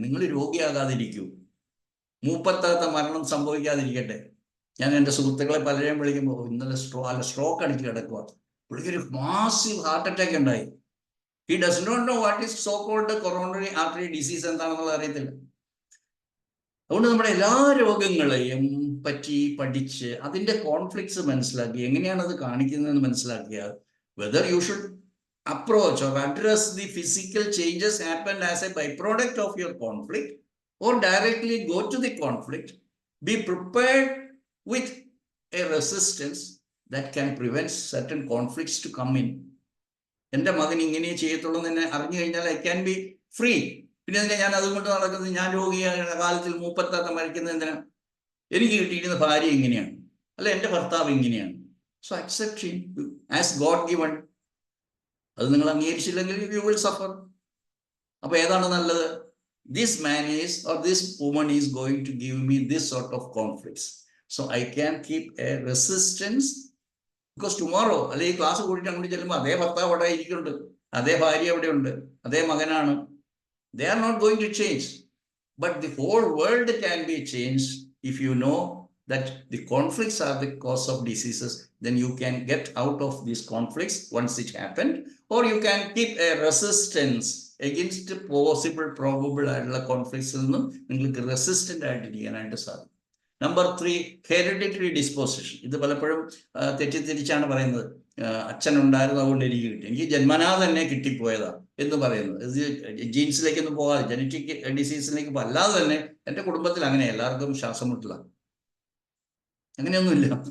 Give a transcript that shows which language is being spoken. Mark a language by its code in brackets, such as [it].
[ml] നിങ്ങൾ രോഗിയാകാതിരിക്കൂ, മൂപ്പത്താത്ത മരണം സംഭവിക്കാതിരിക്കട്ടെ. ഞാൻ എൻ്റെ സുഹൃത്തുക്കളെ പലരെയും വിളിക്കുമ്പോൾ, ഇന്നലെ സ്ട്രോക്ക് അടിച്ച് കിടക്കുക, പുള്ളിക്കൊരു മാസീവ് ഹാർട്ട് അറ്റാക്ക് ഉണ്ടായി. [en] he does not know what is so called coronary artery disease [ml] എന്താണെന്നുള്ളത് അറിയത്തില്ല. അതുകൊണ്ട് നമ്മുടെ എല്ലാ രോഗങ്ങളെയും പറ്റി പഠിച്ച് അതിൻ്റെ കോൺഫ്ലിക്ട്സ് മനസ്സിലാക്കി എങ്ങനെയാണ് അത് കാണിക്കുന്നതെന്ന് മനസ്സിലാക്കിയാൽ, [en] Whether you should approach or address the physical changes happened as a byproduct of your conflict or directly go to the conflict, be prepared with a resistance that can prevent certain conflicts to come in. [ml] എൻ്റെ മകൻ ഇങ്ങനെ ചെയ്യത്തുള്ളൂ എന്ന് തന്നെ അറിഞ്ഞു കഴിഞ്ഞാൽ [en] I can be free. [ml] പിന്നെ എന്തിനാ ഞാൻ അതുകൊണ്ട് നടക്കുന്നത്? ഞാൻ രോഗിയായ കാലത്തിൽ മൂപ്പത്താത്ത മരിക്കുന്നത് എന്തിനാ? എനിക്ക് കിട്ടിയിരുന്ന ഭാര്യ ഇങ്ങനെയാണ്, അല്ല എൻ്റെ ഭർത്താവ് ഇങ്ങനെയാണ്. [en] So accept as God given. [ml] അത് നിങ്ങൾ അംഗീകരിച്ചില്ലെങ്കിൽ [en] You will suffer. [ml] അപ്പൊ ഏതാണ് നല്ലത്? [en] This man is or this woman is going to give me this sort of conflicts, so I can keep a resistance. Because tomorrow [ml] അല്ലെങ്കിൽ ക്ലാസ് കൂടിയിട്ട് അങ്ങോട്ട് ചെല്ലുമ്പോൾ അതേ ഭർത്താവ് അവിടെ ഇരിക്കുന്നുണ്ട്, അതേ ഭാര്യ അവിടെ ഉണ്ട്, അതേ മകനാണ്. [en] They are not going to change, but the whole world can be changed if you know that the conflicts are the cause of diseases. Then you can get out of these conflicts once it happened, or you can keep a resistance against possible probable ആയിട്ടുള്ള conflicts [ml] നിന്നും നിങ്ങൾക്ക് resistant ആയിട്ടിരിക്കാനായിട്ട് സാധിക്കും. Number 3, hereditary disposition. ഇത് പലപ്പോഴും തെറ്റിദ്ധരിച്ചാണ് പറയുന്നത്, അച്ഛനുണ്ടായിരുന്നു അതുകൊണ്ട് എനിക്ക് കിട്ടി, എനിക്ക് ജന്മനാ തന്നെ കിട്ടിപ്പോയതാ എന്ന് പറയുന്നത്. ഇത് ജീൻസിലേക്കൊന്നും പോകാതെ, ജനറ്റിക് ഡിസീസിലേക്ക് അല്ലാതെ തന്നെ എൻ്റെ കുടുംബത്തിൽ അങ്ങനെ എല്ലാവർക്കും ശ്വാസം മുട്ടല. അങ്ങനെയൊന്നുമില്ല.